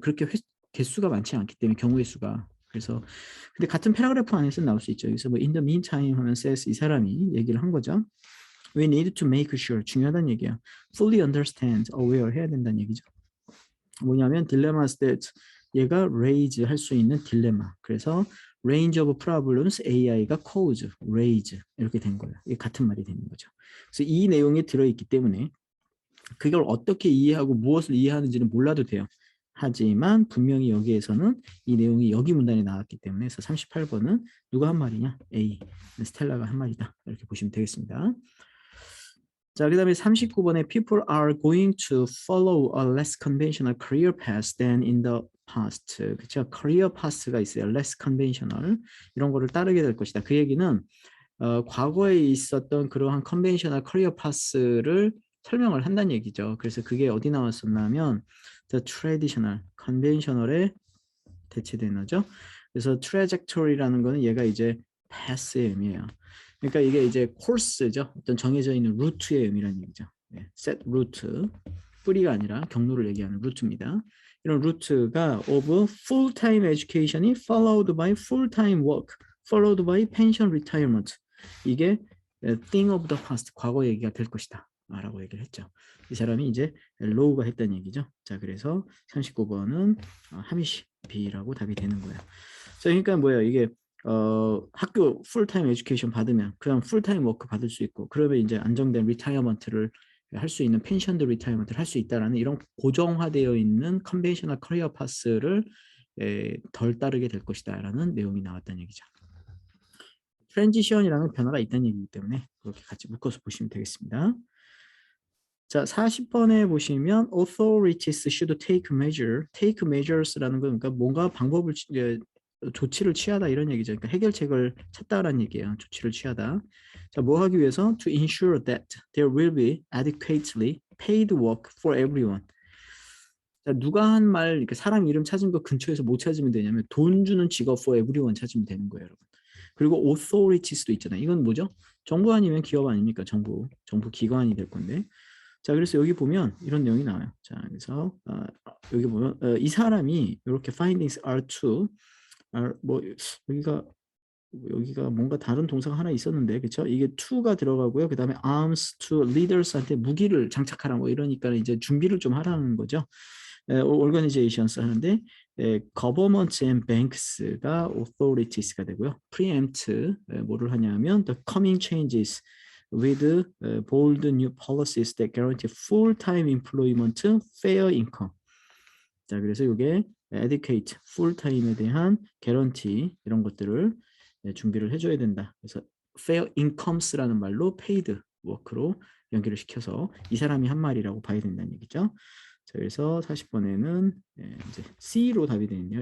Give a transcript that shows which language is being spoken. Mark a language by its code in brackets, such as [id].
[ko] 그렇게 개수가 많지 않기 때문에 경우의 수가. 그래서 근데 같은 패러그래프 안에서 나올 수 있죠. 그래서 뭐 [en] in the meantime [ko] 하면 says 이 사람이 얘기를 한 거죠. [en] We need to make sure. [ko] 중요하다는 얘기야. [en] Fully understand, [ko] aware 해야 된다는 얘기죠. 뭐냐면 [en] dilemmas that [ko] 얘가 raise 할 수 있는 딜레마. [en] 그래서 range of problems AI가 cause, raise [ko] 이렇게 된 거예요. 이게 같은 말이 되는 거죠. 그래서 이 내용이 들어있기 때문에 그걸 어떻게 이해하고 무엇을 이해하는지는 몰라도 돼요. 하지만 분명히 여기에서는 이 내용이 여기 문단에 나왔기 때문에 그래서 38번은 누가 한 말이냐? A. 스텔라가 한 말이다. 이렇게 보시면 되겠습니다. 자, 그 다음에 39번에 [en] people are going to follow a less conventional career path than in the past. [ko] 그쵸? [en] career path가 [ko] 있어요. [en] less conventional. [ko] 이런 거를 따르게 될 것이다. 그 얘기는 과거에 있었던 그러한 conventional career path를 설명을 한다는 얘기죠. 그래서 그게 어디 나왔었냐면 the traditional, conventional에 대체된 거죠. 그래서 trajectory라는 거는 얘가 이제 path의 의미예요. 그러니까 이게 이제 코스죠. 어떤 정해져 있는 루트의 의미라는 얘기죠. 네, [en] set route, [ko] 뿌리가 아니라 경로를 얘기하는 루트입니다. 이런 루트가 [en] of full-time education이 followed by full-time work, followed by pension retirement. [ko] 이게 [en] thing of the past, [ko] 과거 얘기가 될 것이다. 라고 얘기를 했죠. 이 사람이 이제 로우가 했다는 얘기죠. 자, 그래서 39번은 하미시 B라고 답이 되는 거예요. 자, 그러니까 뭐예요? 이게 학교 풀타임 에듀케이션 받으면 그냥 풀타임 워크 받을 수 있고 그러면 이제 안정된 리타이어먼트를 할 수 있는 펜션드 리타이어먼트를 할 수 있다라는 이런 고정화되어 있는 컨벤셔널 커리어 파스를 덜 따르게 될 것이다라는 내용이 나왔다는 얘기죠. 트랜지션이라는 변화가 있다는 얘기이기 때문에 그렇게 같이 묶어서 보시면 되겠습니다. 자, 40번에 보시면 [en] authorities should take measures [ko] 라는 건 그러니까 뭔가 방법을 조치를 취하다 이런 얘기죠. 그러니까 해결책을 찾다라는 얘기예요. 조치를 취하다. 자, 뭐 하기 위해서? [en] To ensure that there will be adequately paid work for everyone. [ko] 자, 누가 한 말, 이렇게 사람 이름 찾은 거 근처에서 뭐 찾으면 되냐면 돈 주는 직업 [en] for everyone [ko] 찾으면 되는 거예요, 여러분. 그리고 authorities도 있잖아요. 이건 뭐죠? 정부 아니면 기업 아닙니까? 정부 기관이 될 건데. 자, 그래서 여기 보면 이런 내용이 나와요. 자, 그래서 여기 보면 이 사람이 이렇게 [en] findings are to [ko] 뭐 여기가 뭔가 다른 동사가 하나 있었는데 그렇죠? 이게 to가 들어가고요. 그 다음에 [en] arms to leaders [ko] 한테 무기를 장착하라 뭐 이러니까 이제 준비를 좀 하라는 거죠. organizations 하는데 [en] governments and banks [ko] 가 authorities가 되고요. [en] preempt [ko] 뭐를 하냐면 [en] the coming changes with bold new policies that guarantee full-time employment, fair income. [ko] 자, 그래서 이게 educate, full-time에 대한 guarantee 이런 것들을 준비를 해줘야 된다. 그래서 [en] fair incomes [ko] 라는 말로 [en] paid work [ko] 로 연결을 시켜서 이 사람이 한 말이라고 봐야 된다는 얘기죠. 자, 그래서 40번에는 이제 C로 답이 되네요.